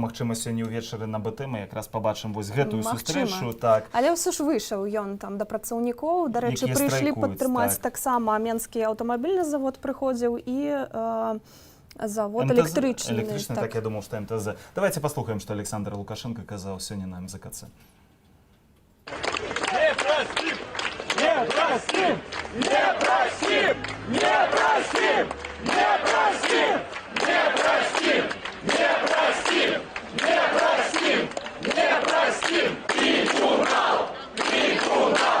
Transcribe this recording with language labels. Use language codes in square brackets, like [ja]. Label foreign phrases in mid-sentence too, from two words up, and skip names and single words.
[be] Магчыма, сёння ўвечары на БТ мы якраз пабачым вось гэтую сустрэчу. Так. Але ўсё ж выйшаў ён там да працаўнікоў. Дарэчы, прыйшлі падтрымаць таксама Менскі аўтамабільны завод прыходзіў і завод электрычны. Электрычны, так я думаў, што МТЗ. Давайте паслухаем, што Александр Лукашенко казаў сёння на МЗКЦ. [ru] Не простим! Не простим! Не простим! Не простим! Не простим! Не простим! Не простим! Не простим! Не простим! Трибунал! Трибунал!